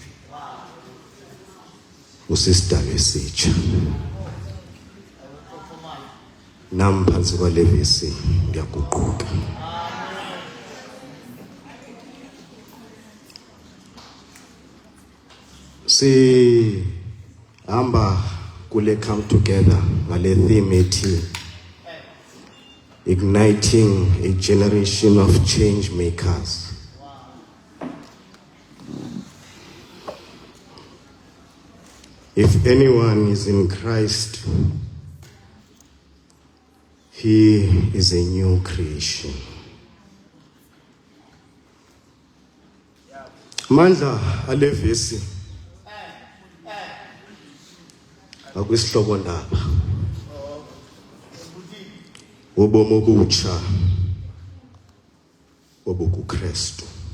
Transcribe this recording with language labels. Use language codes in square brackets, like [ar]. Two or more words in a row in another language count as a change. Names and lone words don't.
[xh] usisidalwa esitsha nam phansi kwale vesi ndiyaguquka hamba kule [en] come together [xh] ngale theme ethi [en] igniting a generation of change makers. If anyone is in Christ, he is a new creation. [xh] Mandla ale vesi akwisihloko ndaba ubomi obutsha obukuKristu.